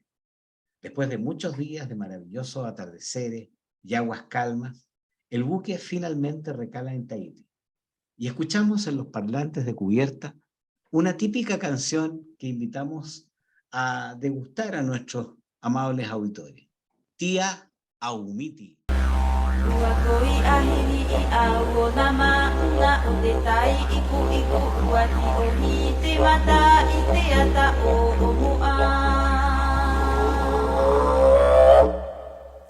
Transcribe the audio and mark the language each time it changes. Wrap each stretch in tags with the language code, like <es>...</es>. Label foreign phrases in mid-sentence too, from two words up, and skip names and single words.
<es>Después de muchos días de maravillosos atardeceres y aguas calmas, el buque finalmente recala en Tahití, y escuchamos en los parlantes de cubierta una típica canción que invitamos a degustar a nuestros amables auditores. Tia Aumiti.</es> <ty>Wakoi ahiri I au nama na o te tai iku wati o hi te mata I te ata o mua.</ty>